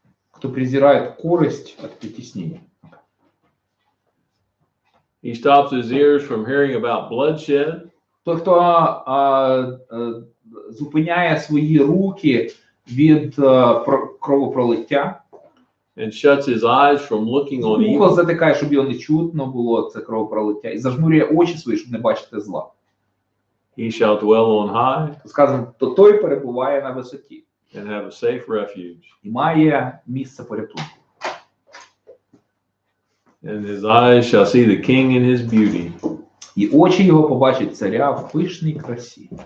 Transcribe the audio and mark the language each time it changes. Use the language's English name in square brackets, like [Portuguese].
[Russian] Кто презирает корость от притеснения. [English] He stops his ears from hearing about bloodshed. [Ukrainian] Той, хто зупиняє свої руки від кровопролиття. [English] And shuts his eyes from looking on evil. [Ukrainian] Вухо затикає, щоб його не чутно було, це кровопролиття. І зажмурює очі свої, щоб не бачити зла. [English] He shall dwell on high [Ukrainian] Сказано, то той перебуває на висоті. [English] and have a safe refuge. [Ukrainian] І має місце порятунку. [English] And his eyes shall see the king in his beauty. [Ukrainian] І очі його побачать царя в пишній красі.